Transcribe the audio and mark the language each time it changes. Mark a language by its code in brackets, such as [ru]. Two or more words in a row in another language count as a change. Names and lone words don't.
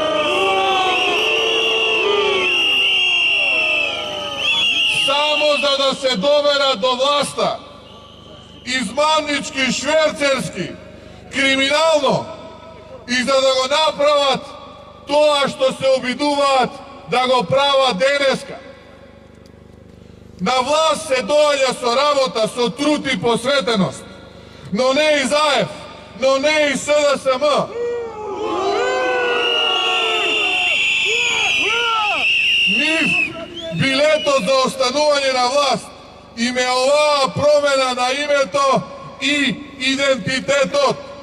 [mk] Само за да се доберат до власта, измамнички, шверцерски, криминално, и за да го направат тоа што се обидуваат да го прават денеска. На власт се дојде со работа, со труд и посветеност, но не и ЗАЕФ, но не и СДСМ. Нив билето за останување на власт им е оваа промена на името и идентитетот.